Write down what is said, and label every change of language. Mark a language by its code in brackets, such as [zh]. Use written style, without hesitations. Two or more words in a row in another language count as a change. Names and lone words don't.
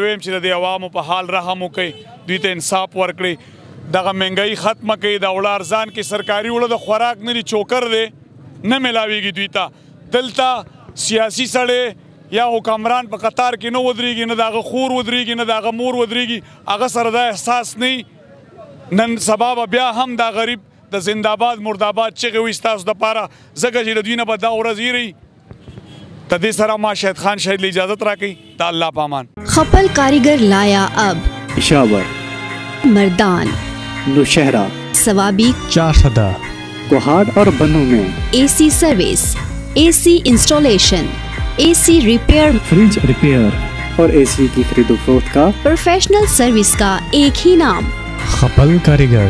[ps] ویم چې د دې عوامو په حال رحم وکړئ دوی ته انصاف ورکړئ دغه مهنګۍ ختمه کړئ د اوړه ارزان کې سرکاري اوړه د خوراک نه دي چوکر دی نه میلاویږي دوی ته دلته سیاسي سړی یا حکمران په قطار کې نه ودرېږي نه د هغه خور ودرېږي نه د هغه مور ودرېږي هغه سره دا احساس نه نن سبا به بیا هم دا غریب د زنده‌باد مرده‌باد چغې وي ستاسو دپاره ځکه چې د دوی نه به دا ورځ هېروي د دې سره ما شهید خان شهید له اجازت راکړئ د الله پامان [ur] خپل کاریگر لایا اب پشاور مردان नौशहरा सवाबी चारसदा کوہاڑ اور بنو میں [en] AC service AC installation AC repair fridge repair [ur] اور AC کی خریدو فروخت کا [en] professional service [ur] کا ایک ہی نام खपल कारीगर